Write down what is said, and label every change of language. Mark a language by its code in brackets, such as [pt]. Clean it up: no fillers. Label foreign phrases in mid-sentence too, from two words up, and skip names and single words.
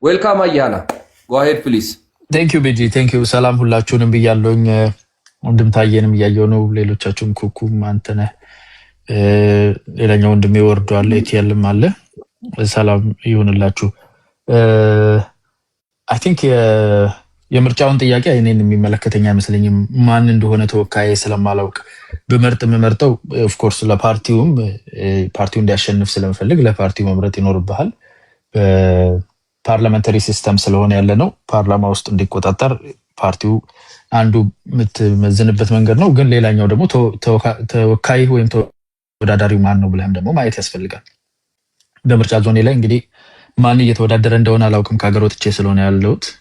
[en] ዌልካም አያና go ahead please Thank you BG thank you [am] ሰላም ሁላችሁንም ብያለሁኝ ወንድም ታየንም ያያየው ነው ሌሎቻችሁም ኩኩም አንተነ ሌላኛው ወንድሜ ወርዷል ኤቲኤልም አለ ሰላም ይሁንላችሁ [en] I think [am] የምርጫውን ጥያቄ እኔን የሚመለከተኛ አይመስለኝም ማን እንደሆነ ተወካይ ስለማላውቅ በመርጠው [en] of course [am] ለፓርቲውም ፓርቲው እንዲያሸንፍ ስለምፈልግ ለፓርቲው መምረጥ ይኖርብሃል [en] parliamentary system [am] ስለሆነ ያለ ነው ፓርላማ ውስጥ እንዲቆጣጠር ፓርቲው አንዱ ምትመዝንበት መንገድ ነው ግን ሌላኛው ደግሞ ተወካይ ወይም ተወዳዳሪው ማን ነው ብለህም ደግሞ ማየት ያስፈልጋል በምርጫ ዞኔ ላይ እንግዲህ ማን እየተወዳደረ እንደሆነ አላውቅም ካገር ወጥቼ ስለሆነ ያለውት